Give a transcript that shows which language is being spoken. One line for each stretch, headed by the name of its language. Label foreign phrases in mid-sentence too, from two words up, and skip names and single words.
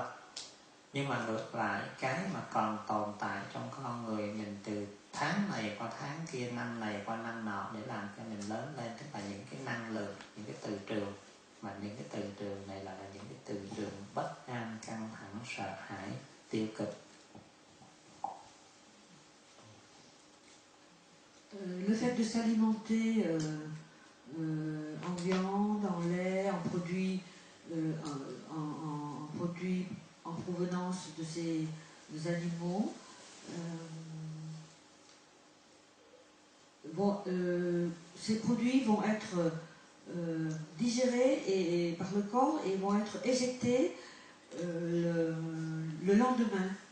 Vietnamese: Nhưng mà ngược lại, cái mà còn tồn tại trong con người mình từ tháng này qua tháng kia, năm này qua năm nọ để làm cho mình lớn lên, tức là những cái năng lượng, những cái từ trường. Mà những cái từ trường này là những cái từ trường bất an, căng thẳng, sợ hãi, tiêu cực.
French: Le fait de s'alimenter en viande, en lait, en produits en provenance de ces animaux ces produits vont être digérés par le corps et vont être éjectés le lendemain.